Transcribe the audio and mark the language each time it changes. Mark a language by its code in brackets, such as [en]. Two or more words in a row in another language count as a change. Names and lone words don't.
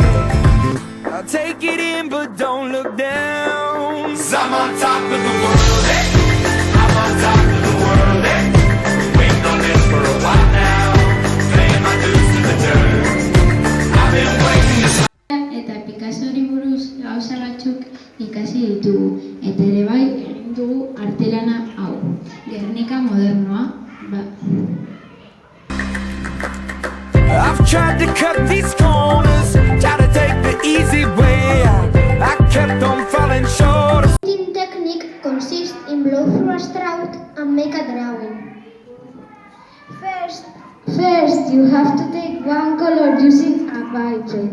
[en] I'll take it in, but don't look down. 'Cause I'm on top of the world, eh? I'm on top of the world, eh? Waiting on this for a while now. Paying my dues to the dirt. I've been waiting to [eu] Eta Picassori buruz gauza batzuk ikasi ditugu, eta ere bai egin dugu artelana hau, Gernika modernoa. [en] I've tried to cut these corners, try to take the easy way out. I kept on falling short of. Painting technique consists in blow through a straw and make a drawing. First you have to take one color using a pipette.